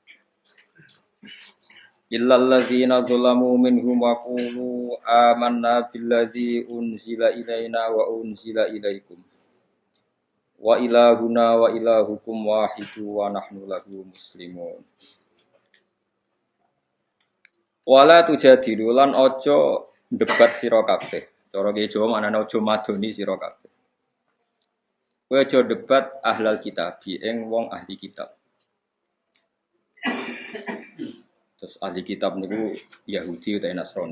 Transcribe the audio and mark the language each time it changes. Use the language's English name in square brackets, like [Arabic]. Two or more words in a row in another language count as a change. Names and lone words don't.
[Arabic] إلا الذين ظلموا منهم وقولوا آمنا بالذي أنزل إلينا وأنزل إليكم. وإلهنا وإلهكم واحد ونحن له مسلمون. ولا تجادلوا [Javanese] lan ojo debat sira kabeh. Cara ki Jawa maknane ojo madoni sira kabeh. Kowe aja debat [Arabic] أهل الكتاب, [Javanese] ing wong ahli kitab. Terus ahli kitab niku Yahudi utawa Nasrani.